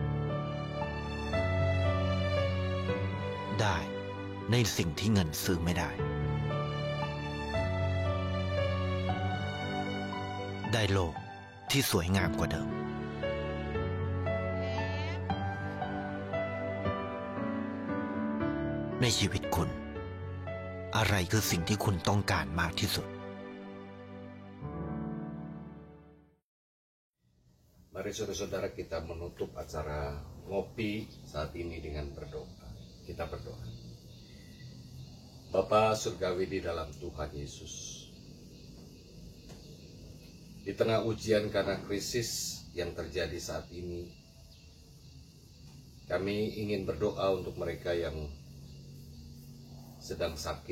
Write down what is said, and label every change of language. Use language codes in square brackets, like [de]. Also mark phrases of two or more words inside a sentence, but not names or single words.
[th] ได้ในสิ่งที่เงินซื้อไม่ได้ได้โลกที่สวยงามกว่าเดิมในชีวิตคุณอะไรคือสิ่งที่คุณต้องการมากที่สุด [id] Mari saudara-saudara kita menutup acara ngopi saat ini dengan berdoa. Kita berdoa. Bapa surgawi di dalam Tuhan Yesus, di tengah ujian karena krisis yang terjadi saat ini, kami ingin berdoa untuk mereka yang sedang sakit.